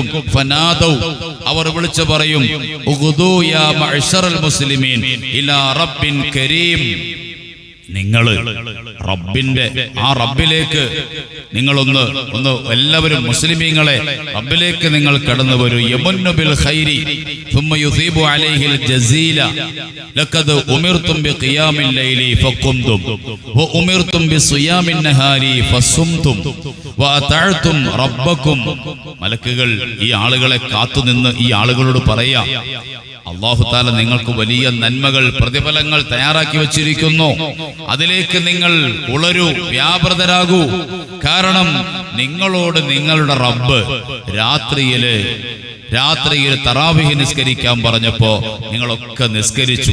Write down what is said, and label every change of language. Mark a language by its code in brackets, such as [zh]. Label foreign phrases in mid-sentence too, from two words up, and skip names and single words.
[ml] ഫനാദൗ, അവർ വിളിച്ചു പറയും, [ar] اغدوا يا معشر المسلمين إلى رب كريم, [ml] നിങ്ങൾ റബ്ബിന്റെ ആ റബ്ബിലേക്ക് നിങ്ങളൊന്ന് എല്ലാവരും മുസ്ലിമീങ്ങളെ റബ്ബിലേക്ക് നിങ്ങൾ കടന്നു വരൂ. [ar] يمن بالخير ثم يثيب عليه الجزيل لقد أمرتم بقيام الليل فقمتم وأمرتم بصيام النهار فصمتم وأطعتم ربكم. [ml] മലക്കുകൾ ഈ ആളുകളെ കാത്തുനിന്ന് ഈ ആളുകളോട് പറയാ, [ar] الله تعالى [ml] നിങ്ങൾക്ക് വലിയ നന്മകൾ, പ്രതിഫലങ്ങൾ തയ്യാറാക്കി വച്ചിരിക്കുന്നു. അതിലേക്ക് നിങ്ങൾ ഉളരൂ, വ്യാപൃതരാകൂ. കാരണം നിങ്ങളോട് നിങ്ങളുടെ റബ്ബ് രാത്രിയിൽ തറാവീഹ് നിസ്കരിക്കാൻ പറഞ്ഞപ്പോ നിങ്ങളൊക്കെ നിസ്കരിച്ചു.